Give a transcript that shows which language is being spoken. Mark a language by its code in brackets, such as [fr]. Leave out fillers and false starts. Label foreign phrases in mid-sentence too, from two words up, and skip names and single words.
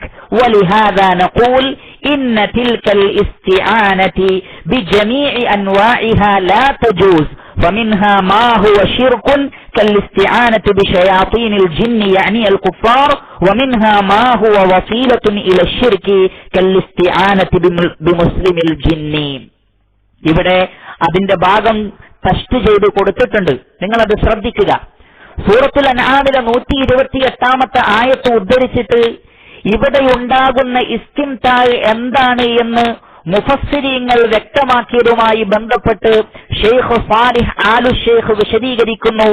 [ar] ولهذا نقول إن تلك الاستعانة بجميع أنواعها لا تجوز، فمنها ما هو شرك كالاستعانة بشياطين الجن يعني الكفار، ومنها ما هو وسيلة إلى الشرك كالاستعانة بمسلم الجن. [ml] ഇവിടെ അതിന്റെ ഭാഗം ടസ്റ്റ് ചെയ്ത് കൊടുത്തിട്ടുണ്ട്, നിങ്ങൾ അത് ശ്രദ്ധിക്കുക. സൂറത്തുൽ അൻആമിലെ 128 ആയത്ത് ഉദ്ധരിച്ചിട്ട് ഇവിടെ ഉണ്ടാകുന്ന ഇസ്തിംതാഅ് എന്താണ് എന്ന് മുഫസ്സിരീങ്ങൾ വ്യക്തമാക്കിയതുമായി ബന്ധപ്പെട്ട് ഷെയ്ഖ് സാലിഹ് ആലു ഷെയ്ഖ് വിശദീകരിക്കുന്നു.